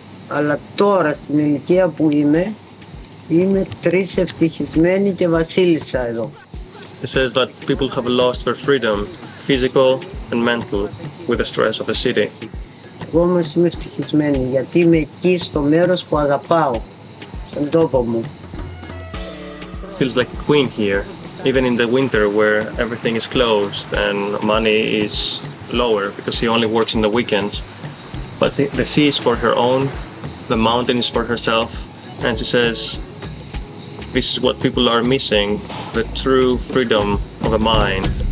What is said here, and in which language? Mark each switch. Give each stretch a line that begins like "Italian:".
Greek: Αλλά τώρα στην ηλικία που είμαι 3 ευτυχισμένη και βασίλισσα εδώ.
English: It says that people have lost their freedom, physical and mental, with the stress of the city.
Greek: Εγώ όμως είμαι ευτυχισμένη γιατί είμαι εκεί στο μέρος που αγαπάω, στον τόπο μου.
English: Feels like a queen here, even in the winter where everything is closed and money is lower because she only works in the weekends. But the sea is for her own, the mountain is for herself, and she says this is what people are missing, the true freedom of the mind.